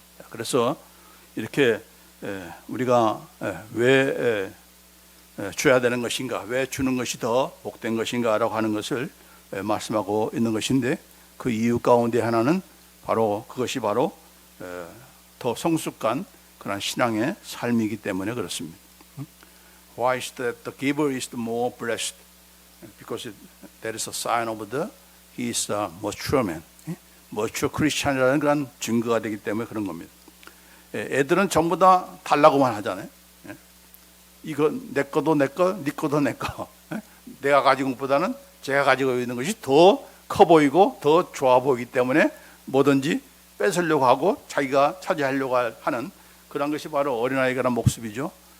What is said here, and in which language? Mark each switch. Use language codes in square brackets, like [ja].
[ko] 그래서 이렇게 우리가 왜 줘야 되는 것인가, 왜 주는 것이 더 복된 것인가 라고 하는 것을 말씀하고 있는 것인데, 그 이유 가운데 하나는 그것이 바로 더 성숙한 그런 신앙의 삶이기 때문에 그렇습니다. [en] Why is that the giver is the more blessed? Because that is a sign of he is a mature man, mature Christian이라는 [ko] 그런 증거가 되기 때문에 그런 겁니다. 애들은 전부 다 달라고만 하잖아요. 이거 내 거도 내 거, 네 거도 내 거. 내가 가진 것보다는 제가 가지고 있는 것이 더 커 보이고 더 좋아 보이기 때문에 뭐든지 뺏으려고 하고 자기가 차지하려고 하는 그런 것이 바로 어린아이가 란 모습이죠.